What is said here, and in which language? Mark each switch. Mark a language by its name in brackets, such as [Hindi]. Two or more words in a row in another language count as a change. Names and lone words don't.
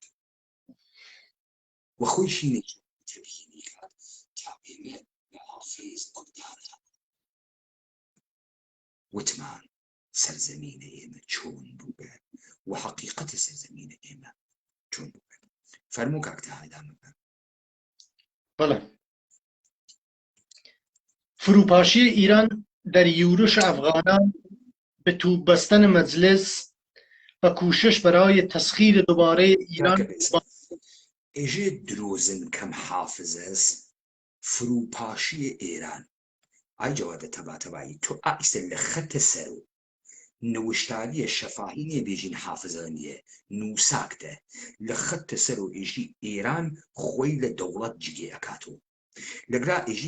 [Central Kurdish] وخۆی شینێکی تەبیینی کات تا ئێمە لە حافیز قودانە وتمان سەرزەمینە ئێمە چۆن بووگە و حەقیقەتە سەرزەمینە ئێمە چۆن بووگە. فەرموو کاک تاهەدامە بە [Persian] بەڵێ فروپاشی ایران در یورش افغانان به توپ بستن مجلس و کوشش برای تسخیر دوباره ایران [Central Kurdish] ئێژێ درۆزن کەم حافظەس [Persian] فروپاشی ئێران [Central Kurdish] ئای جەوادە تەباتەبایی تۆ ئایسە لە خەتە سەر و نەوشتاریە شەفاهی نیە بێژین حافظە نیە نووساکتە لە خەتە سەر و ئێژی ئێران خۆی لە دەوڵەت جگێ ئەکاتەوە لەگرا ئێژی